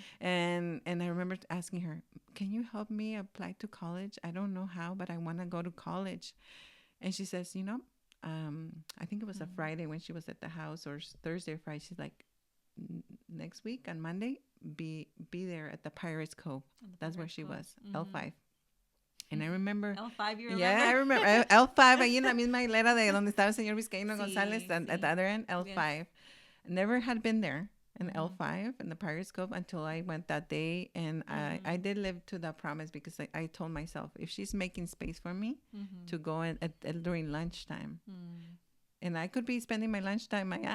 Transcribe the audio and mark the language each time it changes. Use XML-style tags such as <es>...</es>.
<en>And I remember asking her, can you help me apply to college? I don't know how, but I want to go to college. And she says, I think it was a Friday when she was at the house, or Thursday or Friday. She's like, next week on Monday, be there at the Pirates Cove. That's where she was, L5. And I remember... L5, you remember? Yeah, I remember.</en> <es>L5, ahí en la misma hilera de donde estaba el señor Vizcaíno González,</es> <en>at the other end,</en> <es>L5.</es> <en>Yes. Never had been there in L5 in the Pirates Cove until I went that day. And I did live to that promise because I told myself, if she's making space for me to go in during lunchtime, and I could be spending my lunchtime.</en>